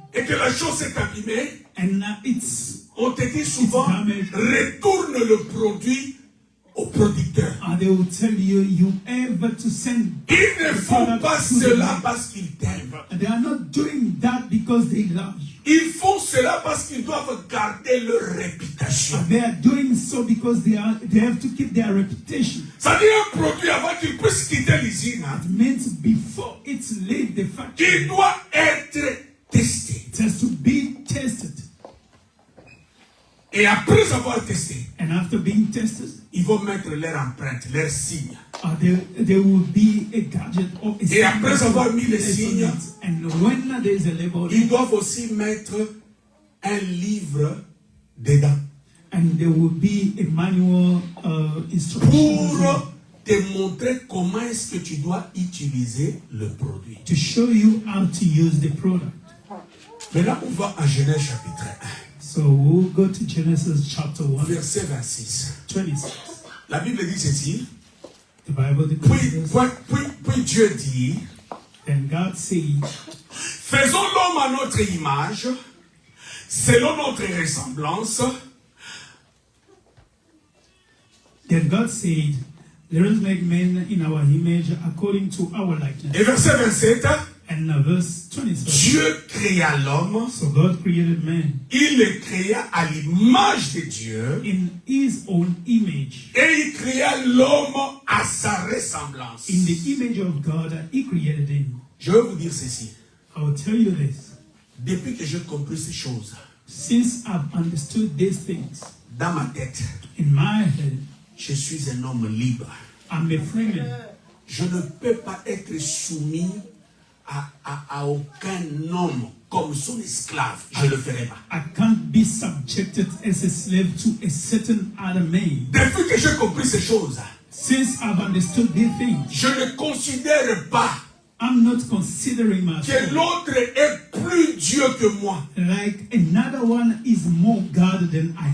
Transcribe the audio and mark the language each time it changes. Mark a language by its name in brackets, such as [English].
[French] et que la chose est abîmée, [English] and it's [French] on te dit souvent, [English] damaged. [French] retourne le produit au producteur. [English] they will tell you you have to send. [French] Ils ne [English] the [French] font [English] product [French] pas [English] to the [French] cela [English] maker. [French] parce qu'ils t'aiment. [English] They are not doing that because they love you. [French] Ils font cela parce qu'ils doivent garder leur réputation. [English] They are doing so because they have to keep their reputation. [French] Ça dit un produit avant qu'il puisse quitter l'usine, hein, [English] It means before it's leave the [French] il [English] factory, [French] doit être testé. [English] it has to be tested. [French] Et après avoir testé, [English] And after being tested, [French] ils vont mettre leur empreinte, leur signe. [English] there will be a gadget or a [French] Et après [English] sign [French] avoir mis les [English] placed on [French] signes, [English] it. And when there is a label, [French] Ils doivent aussi mettre un livre dedans [English] and there will be a manual instruction [French] pour te montrer comment est-ce que tu dois utiliser le produit. [English] to show you how to use the product. [French] Maintenant, on va en Genèse chapitre [English] So we'll go to Genesis chapter 1, 1, [French] verset 26. 26. La Bible dit ceci. [English] The Bible declares this. [French] Puis Dieu dit, [English] Then God said, [French] faisons l'homme à notre image, selon notre ressemblance, [English] Then God said, let us make men in our image according to our likeness. [French] et verset 27, [English] And verse 27. [French] Dieu créa l'homme, [English] So God created man [French] il le créa à l'image de Dieu, [English] in his own image. [French] et il créa l'homme à sa ressemblance. [English] In the image of God, he created him. [French] Je vais vous dire ceci. [English] I will tell you this. [French] Depuis que j'ai compris ces choses, [English] Since I've understood these things, [French] dans ma tête, [English] in my head, [French] je suis un homme libre. [English] I'm a free man. [French] Je ne peux pas être soumis à aucun homme comme son esclave. Je ne le ferai pas. [English] I can't be subjected as a slave to a certain other man. [French] Depuis que j'ai compris ces choses, [English] Since I've understood these things, [French] je ne considère pas [English] I'm not considering [French] que [English] myself [French] l'autre est plus Dieu que moi. [English] like another one is more God than I